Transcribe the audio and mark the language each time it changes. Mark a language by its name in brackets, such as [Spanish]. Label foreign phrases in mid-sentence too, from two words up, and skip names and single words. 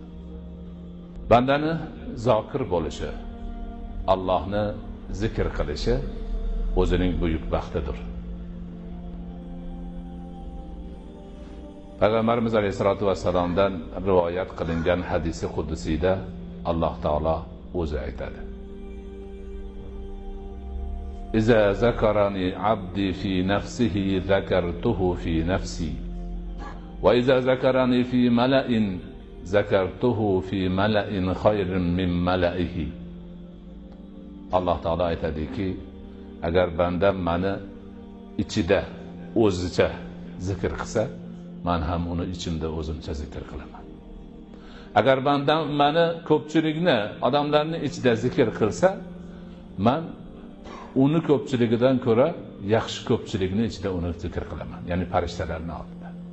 [Uzbek] Bandani zokir bo'lishi, Allohni zikr qilishi o'zining buyuk baxtidir. Payg'ambarimiz [Arabic] عليه الصلاة والسلام [Uzbek] rivoyat qilingan hadisi qudusiyda Alloh taolo o'zi aytadi. [Arabic] إذا ذكرني عبدي في نفسه ذكرته في نفسي وإذا ذكرني في ملإ ذكرته في ملإ خير من ملئه. [Uzbek] Alloh taolo aytadiki, agar bandam meni ichida o'zicha zikr qilsa, men ham uni ichimda o'zimcha zikr qilaman. Agar bandam meni ko'pchilikni, odamlarning ichida zikr qilsa, men uni ko'pchiligidan ko'ra yaxshi ko'pchilikni ichida uni zikr qilaman, ya'ni farishtalarning oldida.